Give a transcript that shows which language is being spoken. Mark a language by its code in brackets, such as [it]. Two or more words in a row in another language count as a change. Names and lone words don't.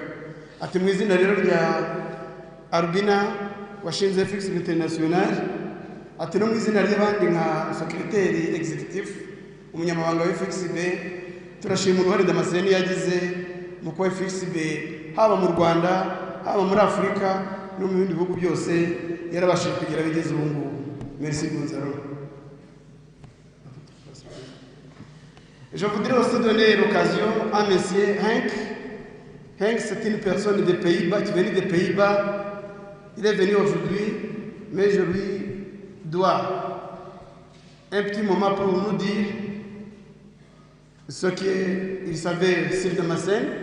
[rw] Ati mu izina rero rya Albina washinze Fixed International, ati no mu izina ry'abandi nka [en] Secretary Executive [rw] umunyamabanga wa FXB, turashima uruhare Damascene yagize mu kuba FXB haba mu Rwanda, haba muri Afurika no mu bindi bihugu byose yarabashije kugira bigeze ubu ngubu. [fr] Merci Gonzalo. Je voudrais aussi donner l'occasion à monsieur Henk. Henk, c'est une personne des Pays-Bas, qui venait des Pays-Bas. Il est venu aujourd'hui, mais je lui dois un petit moment pour nous dire ce qu'il savait sur Damascene.